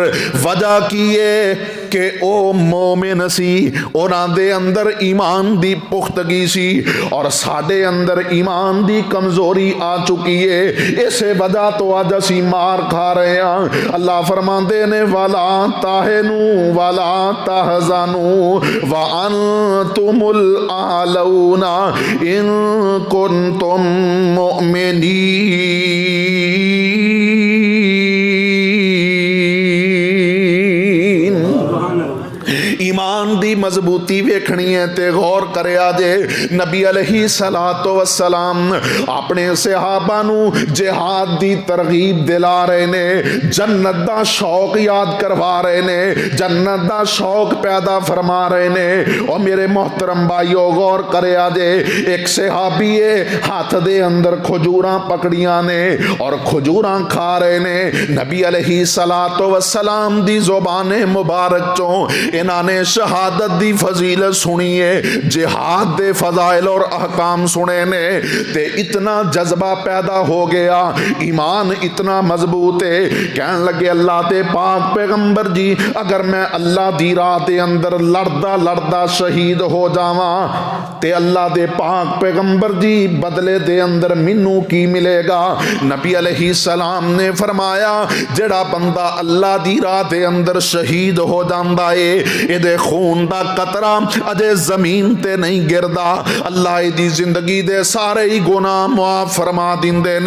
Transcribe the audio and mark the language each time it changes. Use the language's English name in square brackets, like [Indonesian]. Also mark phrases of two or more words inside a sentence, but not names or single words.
[Punjabi] ਵਜ੍ਹਾ ਕੀ ਹੈ ਕਿ ਉਹ ਮੋਮਿਨ ਸੀ, ਉਨ੍ਹਾਂ ਦੇ ਅੰਦਰ ਈਮਾਨ ਦੀ ਪੁਖ਼ਤਗੀ ਸੀ ਔਰ ਸਾਡੇ ਅੰਦਰ ਈਮਾਨ ਦੀ ਕਮਜ਼ੋਰੀ ਆ ਚੁੱਕੀ ਹੈ। ਇਸੇ ਵਜ੍ਹਾ ਤੋਂ ਅੱਜ ਅਸੀਂ ਮਾਰ ਖਾ ਰਹੇ ਹਾਂ। ਅੱਲਾਹ ਫ਼ਰਮਾਂਦੇ ਨੇ [Arabic] ولا تهنوا ولا تحزنوا وأنتم الأعلون إن كنتم مؤمنين. [Punjabi] ਈਮਾਨ ਦੀ ਮਜ਼ਬੂਤੀ ਵੇਖਣੀ ਹੈ ਤੇ ਗ਼ੌਰ ਕਰਿਆ ਜੇ ਨਬੀ [Arabic] عليه الصلاة والسلام [Punjabi] ਆਪਣੇ ਸਹਾਬਾ ਨੂੰ ਜਿਹਾਦ ਦੀ ਤਰਗ਼ੀਬ ਦਿਲਾ ਰਹੇ ਨੇ, ਜੰਨਤ ਦਾ ਸ਼ੌਕ ਯਾਦ ਕਰਵਾ ਰਹੇ ਨੇ, ਜੰਨਤ ਦਾ ਸ਼ੌਕ ਪੈਦਾ ਫ਼ਰਮਾ ਰਹੇ ਨੇ। ਔਰ ਮੇਰੇ ਮੋਹਤਰਮ ਭਾਈਓ ਗ਼ੌਰ ਕਰਿਆ ਜੇ ਇੱਕ ਸਹਾਬੀ ਹੱਥ ਦੇ ਅੰਦਰ ਖਜੂਰਾਂ ਪਕੜੀਆਂ ਨੇ ਔਰ ਖਜੂਰਾਂ ਖਾ ਰਹੇ ਨੇ। ਨਬੀ [Arabic] عليه الصلاة والسلام [Punjabi] ਦੀ ਜ਼ੁਬਾਨੇ ਮੁਬਾਰਕ ਚੋਂ ਇਨ੍ਹਾਂ ਨੇ ਸ਼ਹਾਦਤ ਦੀ ਫ਼ਜ਼ੀਲਤ ਸੁਣੀ ਹੈ, ਜਿਹਾਦ ਦੇ ਫ਼ਜ਼ਾਇਲ ਔਰ ਅਹਕਾਮ ਸੁਣੇ ਨੇ ਤੇ ਇਤਨਾ ਜਜ਼ਬਾ ਪੈਦਾ ਹੋ ਗਿਆ, ਈਮਾਨ ਇਤਨਾ ਮਜ਼ਬੂਤ ਹੈ। ਕਹਿਣ ਲੱਗੇ ਅੱਲਾਹ ਦੇ ਪਾਕ ਪੈਗ਼ੰਬਰ ਜੀ, ਅਗਰ ਮੈਂ ਅੱਲਾਹ ਦੀ ਰਾਹ ਦੇ ਅੰਦਰ ਲੜਦਾ ਲੜਦਾ ਸ਼ਹੀਦ ਹੋ ਜਾਵਾਂ ਤੇ ਅੱਲਾਹ ਦੇ ਪਾਕ ਪੈਗ਼ੰਬਰ ਜੀ ਬਦਲੇ ਦੇ ਅੰਦਰ ਮੈਨੂੰ ਕੀ ਮਿਲੇਗਾ? ਨਬੀ ਅਲੈਹਿੱਸਲਾਮ ਨੇ ਫ਼ਰਮਾਇਆ ਜਿਹੜਾ ਬੰਦਾ ਅੱਲਾਹ ਦੀ ਰਾਹ ਦੇ ਅੰਦਰ ਸ਼ਹੀਦ ਹੋ ਜਾਂਦਾ ਹੈ, ਇਹਦੇ ਖ਼ੂਨ ਦਾ ਕਤਰਾ ਅਜੇ ਜ਼ਮੀਨ ਤੇ ਨਹੀਂ ਗਿਰਦਾ, ਅੱਲਾਹ ਦੀ ਜ਼ਿੰਦਗੀ ਦੇ ਸਾਰੇ ਹੀ ਗੁਨਾਹ ਮਾਫ਼ ਫ਼ਰਮਾ ਦਿੰਦੇ ਨੇ।